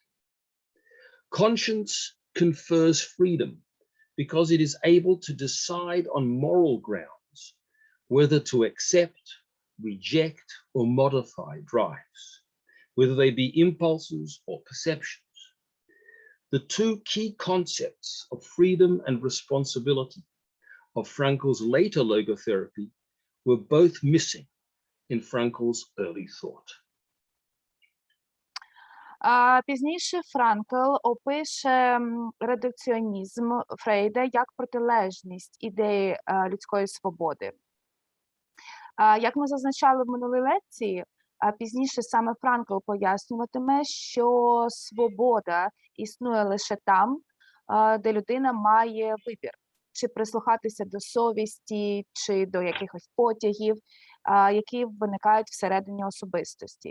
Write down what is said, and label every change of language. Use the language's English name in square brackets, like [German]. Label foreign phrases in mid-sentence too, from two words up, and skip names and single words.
[English] Conscience confers freedom because it is able to decide on moral grounds whether to accept, reject, or modify drives, whether they be impulses or perceptions. The two key concepts of freedom and responsibility of Frankl's later logotherapy were both missing in Frankl's early thought. [Ukrainian] Пізніше Франкл опише редукціонізм Фрейда як протилежність ідеї людської свободи. Як ми зазначали в минулій лекції, пізніше саме Франкл пояснюватиме, що свобода існує лише там, де людина має вибір, чи прислухатися до совісті, чи до якихось потягів, які виникають всередині особистості.